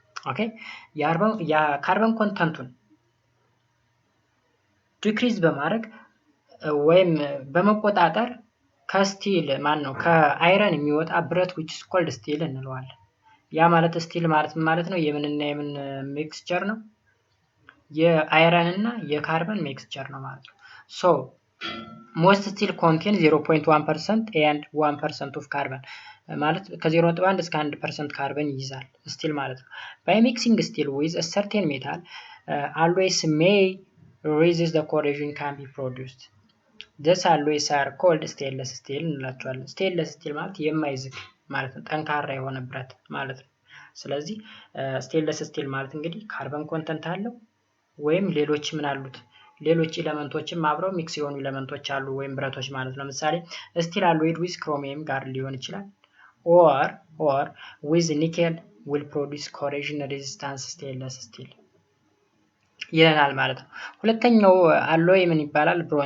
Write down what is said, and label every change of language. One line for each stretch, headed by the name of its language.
Amharic: ኦኬ የካርበን ኮንተንቱን ዲክሪዝ በማድረግ ወይም በመቆጣጠር ከስቲል ከአይረን የሚወጣ ብረት
English: which is called steel
Amharic: እንለዋለን። ያ ማለት ስቲል ማለት ነው የምንና የምን ሚክስቸር ነው? የአይረን እና የካርበን ሚክስቸር ነው ማለት ነው።
English: so most steel contain 0.1% and 1% of carbon
Amharic: ማለት ከ0.1 እስከ 1% ካርበን ይይዛል ስቲል ማለት ነው።
English: by mixing steel with a certain metal alloys may resist the corrosion can be produced. these alloys are called stainless steel
Amharic: እንላቸዋለን። stainless steel ማለት የማይዝግ ማለት ነው፣ ጠንካራ የሆነ ብረት ማለት ነው። ስለዚህ stainless steel ማለት እንግዲህ ካርበን ኮንተንት አለው ወይም ሌሎች ምን አሉት? ሌሎች ኤሌመንቶችም አብረው ሚክስ የሆኑ ኤሌመንቶች አሉ ወይም ብረቶች ማለት ነው። ለምሳሌ ስቲል
English: alloyed with chromium
Amharic: ጋር ሊሆን ይችላል
English: or with nickel will produce corrosion resistant stainless steel
Amharic: ይለናል ማለት ነው። ሁለተኛው አሎይ ምን ይባላል?